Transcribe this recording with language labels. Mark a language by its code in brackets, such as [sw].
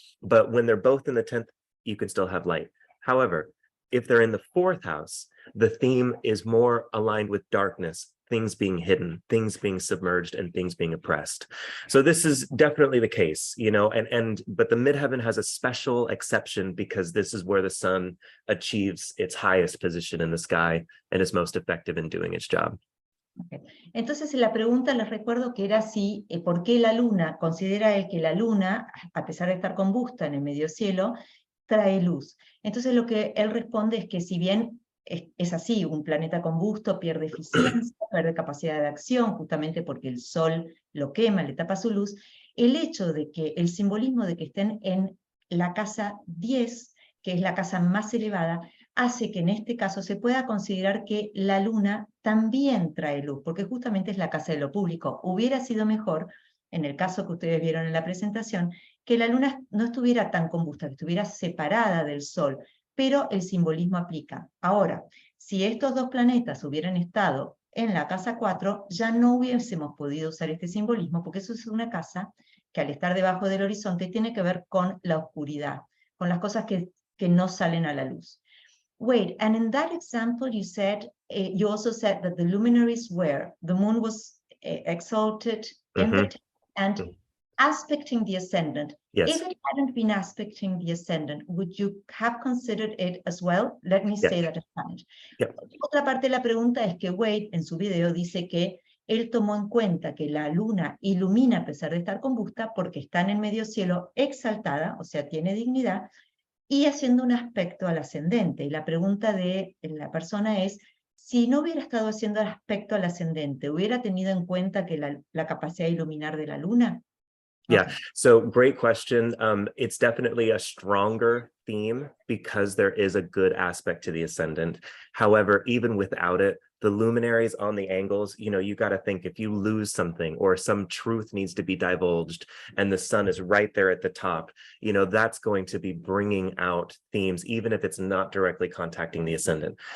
[en] But when they're both in the 10th, you can still have light. However, if they're in the 4th house, the theme is more aligned with darkness, things being hidden, things being submerged, and things being oppressed. So this is definitely the case, you know, but the midheaven has a special exception because this is where the sun achieves its highest position in the sky and is most effective in doing its job. Okay. [es] Entonces la pregunta les recuerdo que era si, ¿por qué la luna? Considera él que la luna, a pesar de estar combusta en el medio cielo, trae luz. Entonces lo que él responde es que si bien es así, un planeta combusto pierde eficiencia, pierde capacidad de acción, justamente porque el sol lo quema, le tapa su luz, el hecho de que el simbolismo de que estén en la casa 10, que es la casa más elevada, hace que en este caso se pueda considerar que la luna también trae luz, porque justamente es la casa de lo público. Hubiera sido mejor, en el caso que ustedes vieron en la presentación, que la luna no estuviera tan combusta, que estuviera separada del sol, pero el simbolismo aplica. Ahora, si estos dos planetas hubieran estado en la casa 4, ya no hubiésemos podido usar este simbolismo, porque eso es una casa que al estar debajo del horizonte tiene que ver con la oscuridad, con las cosas que no salen a la luz. [en] Wait, and in that example you said, you also said that the luminaries were, the moon was exalted in the 10th and aspecting the ascendant. Yes. If it hadn't been aspecting the ascendant, would you have considered it as well? Let me say that in Spanish. [es] Otra parte de la pregunta es que Wade en su video dice que él tomó en cuenta que la luna ilumina a pesar de estar combusta porque está en el medio cielo exaltada, o sea, tiene dignidad, y haciendo un aspecto al ascendente. Y la pregunta de la persona es, si no hubiera estado haciendo aspecto al ascendente, ¿hubiera tenido en cuenta que la capacidad de iluminar de la luna? [en] Yeah, Okay. so great question. It's definitely a stronger theme because there is a good aspect to the ascendant. However, even without it, the luminaries on the angles, you know, you got to think if you lose something or some truth needs to be divulged and the sun is right there at the top, you know, that's going to be bringing out themes, even if it's not directly contacting the ascendant.